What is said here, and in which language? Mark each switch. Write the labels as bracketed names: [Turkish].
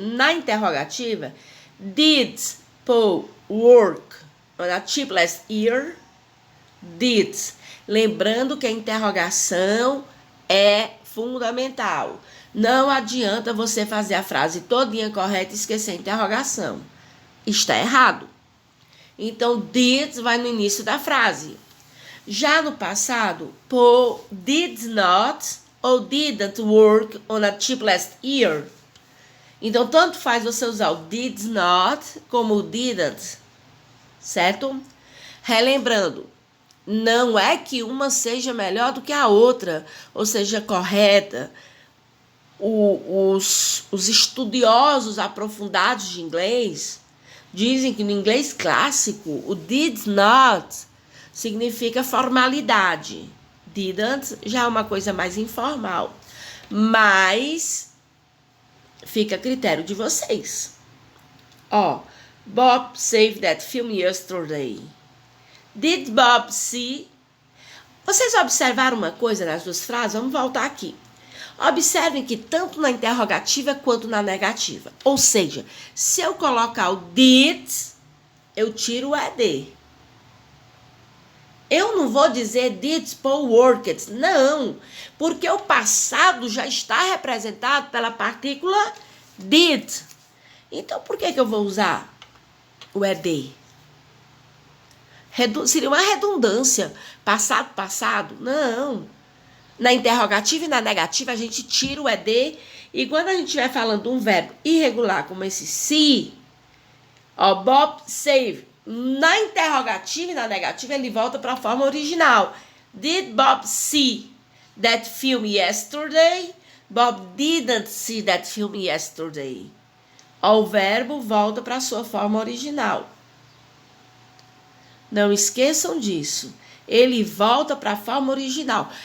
[Portuguese] Na interrogativa, [English] did Paul work on a trip last year? Did. [Portuguese] Lembrando que a interrogação é fundamental. Não adianta você fazer a frase todinha correta e esquecer a interrogação. Está errado. Então, did vai no início da frase. Já no passado, [English] Paul did not or didn't work on a trip last year. [Portuguese] Então, tanto faz você usar o did not como o didn't, certo? Relembrando, não é que uma seja melhor do que a outra, ou seja, correta. Os estudiosos aprofundados de inglês dizem que no inglês clássico, o did not significa formalidade. Didn't já é uma coisa mais informal. Mas fica a critério de vocês. [English] Bob saved that film yesterday. Did Bob see? [Portuguese] Vocês observaram uma coisa nas duas frases? Vamos voltar aqui. Observem que tanto na interrogativa quanto na negativa. Ou seja, se eu colocar o did, eu tiro o ed. Eu não vou dizer [English] did Paul worked. [Portuguese] Não, porque o passado já está representado pela partícula did. Então, por que eu vou usar o ed? Seria uma redundância. Passado. Não. Na interrogativa e na negativa, a gente tira o ed. E quando a gente estiver falando de um verbo irregular, como esse see, [English] Bob save. [Portuguese] Na interrogativa e na negativa, ele volta para a forma original. [English] Did Bob see that film yesterday? Bob didn't see that film yesterday. [Portuguese] O verbo volta para a sua forma original. Não esqueçam disso. Ele volta para a forma original.